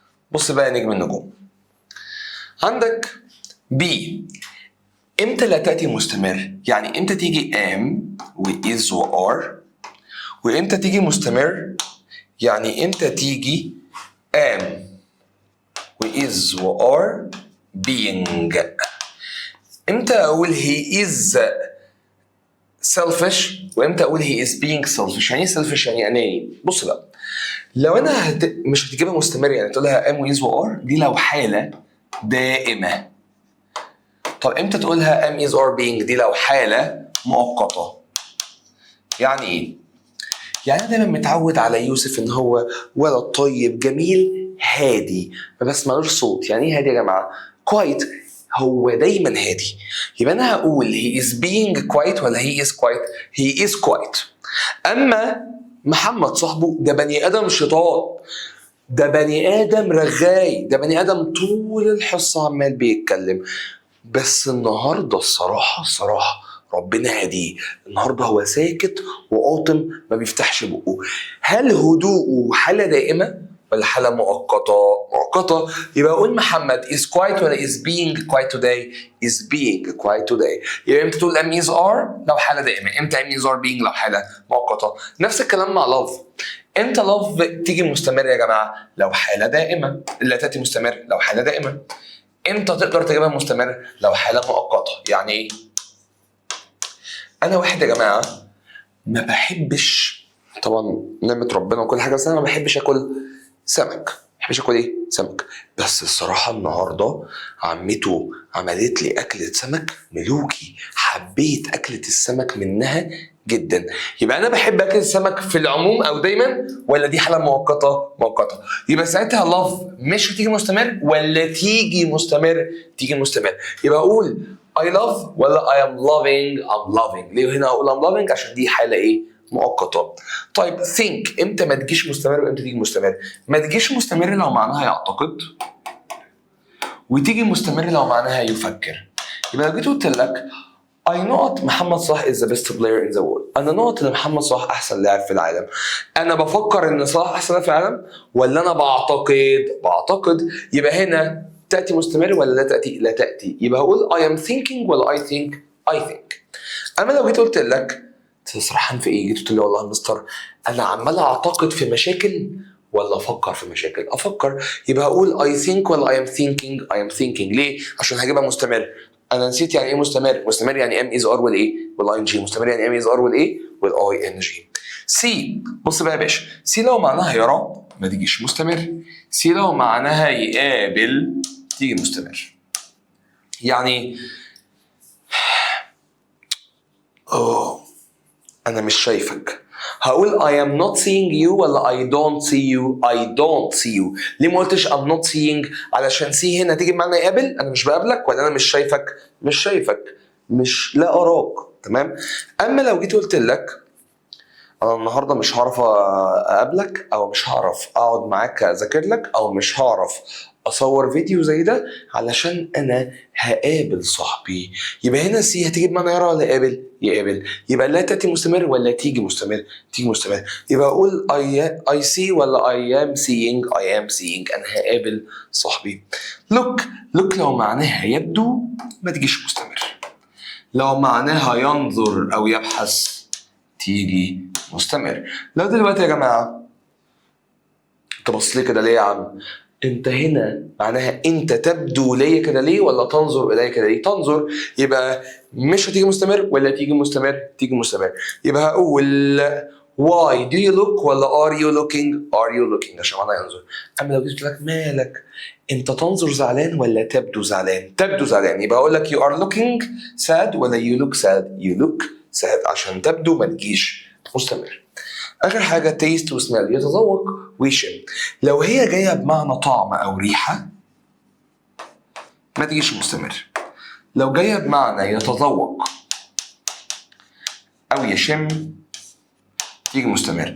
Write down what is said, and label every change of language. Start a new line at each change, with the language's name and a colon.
Arabic: بص بقى نجم النجوم، عندك be امتى لا تأتي مستمر؟ يعني امتى تيجي am و is و are، وامتى تيجي مستمر؟ يعني امتى تيجي am و is و are being. امتى اقول
English: he is selfish
Arabic: وامتى اقول
English: he is being selfish.
Arabic: يعني ايه selfish؟ يعني اناني. بص بقى، لو انا مش هتجيبها مستمر، يعني تقول لها am و is و are، دي لو حاله دائمه. طب امتى تقولها am is are being؟ دي لو حاله مؤقته. يعني ايه؟ يعني انا دايما متعود على يوسف ان هو ولد طيب جميل هادي ما بسمعلوش صوت. يعني ايه هادي يا جماعه؟ quiet، هو دايما هادي. يبقى انا هقول
English: he is being quiet ولا he is quiet؟ he is quiet.
Arabic: اما محمد صاحبه ده بني ادم شيطان، ده بني ادم رغاي، ده بني ادم طول الحصه عمال بيتكلم. بس النهارده الصراحه ربنا هديه، النهارده هو ساكت وقاطم ما بيفتحش بقه. هل هدوءه حاله دائمه ولا حاله مؤقته؟ مؤقته. يبقى اقول
English: محمد is quiet ولا is being quiet today؟ is being quiet today.
Arabic: يبقى امتى تقول am is are؟ لو حاله دائمه. امتى am is are being؟ لو حاله مؤقته. نفس الكلام مع love. امتى love تيجي مستمر يا جماعه؟ لو حاله دائمه. لا تاتي مستمر لو حاله دائمه. امتى تقدر تجيبها مستمر؟ لو حاله مؤقته. يعني ايه؟ انا واحد يا جماعه ما بحبش، طبعا نعمه ربنا وكل حاجه، بس انا ما بحبش اكل سمك. ما بحبش اكل ايه؟ سمك. بس الصراحه النهارده عمته عملت لي اكله سمك ملوكي، حبيت اكله السمك منها جدا. يبقى انا بحب اكل السمك في العموم او دايما، ولا دي حاله مؤقته؟ مؤقته. يبقى ساعتها لاف مش هتيجي مستمر ولا تيجي مستمر؟ تيجي مستمر. يبقى اقول
English: I love ولا I am loving؟ I'm loving.
Arabic: ليه هنا اقول
English: I'm loving؟
Arabic: عشان دي حاله ايه؟ مؤقته. طيب think امتى ما تجيش مستمر وامتى تيجي مستمر؟ ما تجيش مستمر لو معناها يعتقد، وتيجي مستمر لو معناها يفكر. يبقى لو جيت قلت لك
English: I know
Arabic: محمد صلاح
English: is the best player in the world،
Arabic: أنا نقط إن محمد صلاح أحسن لاعب في العالم. أنا بفكر إن صلاح أحسن لاعب في العالم ولا أنا بعتقد؟ بعتقد. يبقى هنا تأتي مستمر ولا لا تأتي؟ لا تأتي. يبقى هقول
English: I am thinking ولا I think؟ I think.
Arabic: أما لو جيت قلت لك تسرحان في إيه؟ جيت قلت لي والله يا مستر أنا عمال أعتقد في مشاكل ولا افكر في مشاكل؟ افكر. يبقى هقول
English: I think ولا I am thinking؟ I am thinking.
Arabic: ليه؟ عشان هجيبها مستمر. انا نسيت يعني ايه مستمر. مستمر يعني ام از ار والايه؟ والاي ان جي. مستمر يعني ام از ار والايه؟ والاي ان جي. سي، بص بقى يا باشا، سي لو معناها يرى ما تجيش مستمر. سي لو معناها يقابل تيجي مستمر. يعني انا مش شايفك، هقول
English: I am not seeing you ولا I don't see you؟ I don't see you.
Arabic: ليه ما قلتش
English: I'm not seeing؟
Arabic: علشان see هنا تيجي بمعنى يقابل، انا مش بقابلك ولا انا مش شايفك؟ مش شايفك، مش لا اراك. تمام. اما لو جيت قلت لك انا النهارده مش هعرف اقابلك، او مش هعرف اقعد معاك اذاكر لك، او مش هعرف اصور فيديو زي ده علشان انا هقابل صاحبي. يبقى هنا سي هتيجي بمعنى يرى ولا يقابل؟ يقابل. يبقى لا تاتي مستمر ولا تيجي مستمر؟ تيجي مستمر. يبقى اقول
English: I see ولا I am seeing؟ I am seeing.
Arabic: انا هقابل صاحبي. look لو معناها يبدو ما تجيش مستمر. لو معناها ينظر او يبحث تيجي مستمر. لو دلوقتي يا جماعه انت بص لي كده ليه يا عم؟ انت هنا معناها انت تبدو ليا كده ليه ولا تنظر الي كده ليه؟ تنظر. يبقى مش هتيجي مستمر ولا تيجي مستمر؟ تيجي مستمر. يبقى هقول
English: why do you look ولا are you looking؟ are you looking
Arabic: عشان معناها ينظر. اما لو جيت لك مالك انت تنظر زعلان ولا تبدو زعلان؟ تبدو زعلان. يبقى اقول لك
English: you are looking sad ولا you look sad؟ you look sad
Arabic: عشان تبدو ما تجيش مستمر. آخر حاجة تيست وسميل، يتذوق ويشم. لو هي جاية بمعنى طعم أو ريحة ما تجيش مستمر. لو جاية بمعنى يتذوق أو يشم تيجي مستمر.